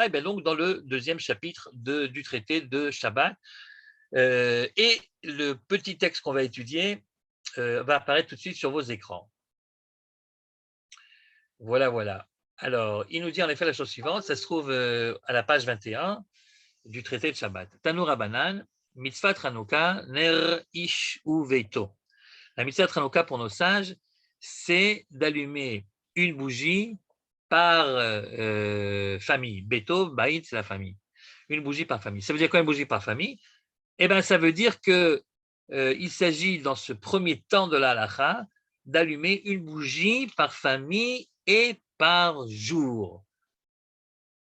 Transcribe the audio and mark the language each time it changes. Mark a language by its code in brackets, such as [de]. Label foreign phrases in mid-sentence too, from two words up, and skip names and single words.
[fr] Et bien donc dans le 2e chapitre du traité de Shabbat. Et le petit texte qu'on va étudier va apparaître tout de suite sur vos écrans. Voilà, voilà. Alors, il nous dit en effet la chose suivante, ça se trouve à la page 21 du traité de Shabbat. [he] תנו רבנן מצות חנוכה נר איש וביתו. [fr] La [he] מצות חנוכה [fr] pour nos sages, c'est d'allumer une bougie par famille. [he] ביתו, בית, [fr] c'est la famille. Une bougie par famille. Ça veut dire quoi une bougie par famille? Eh bien, ça veut dire qu'il s'agit dans ce premier temps de la halakha d'allumer une bougie par famille et par jour.